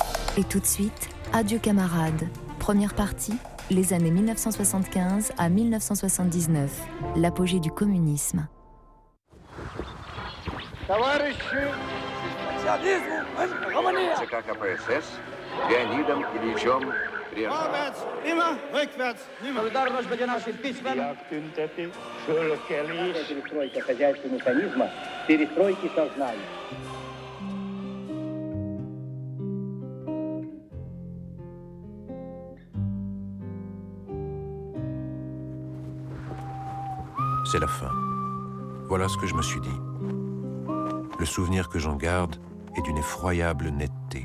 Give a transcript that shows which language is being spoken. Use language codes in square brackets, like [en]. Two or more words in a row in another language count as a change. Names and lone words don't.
[fr] Et tout de suite, Adieu camarades. Première partie, les années 1975 à 1979, l'apogée du communisme. [ru] ЦК КПСС Леонидом Ильичем Брежневым. Перестройка хозяйственного механизма, перестройки сознания. [fr] C'est la fin. Voilà ce que je me suis dit. Le souvenir que j'en garde est d'une effroyable netteté.